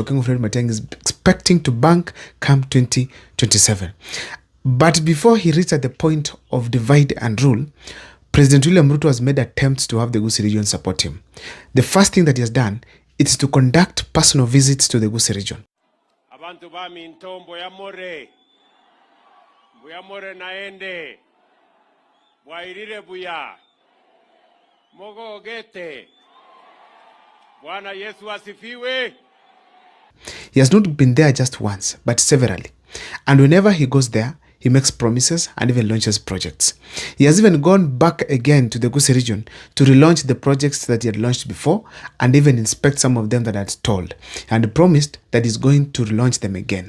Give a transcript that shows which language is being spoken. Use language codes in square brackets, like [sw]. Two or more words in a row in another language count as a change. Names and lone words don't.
[en] Matiang'i is expecting to bank come 2027. But before he reached at the point of divide and rule, President William Ruto has made attempts to have the Gusii region support him. The first thing that he has done is to conduct personal visits to the Gusii region. [guz] Abantu bami ntombo ya more naende bwairire buya mogo gete [sw] Bwana Yesu asifiwe. [en] He has not been there just once, but severally. And whenever he goes there, he makes promises and even launches projects. He has even gone back again to the Gusii region to relaunch the projects that he had launched before and even inspect some of them that had stalled, and promised that he's going to relaunch them again.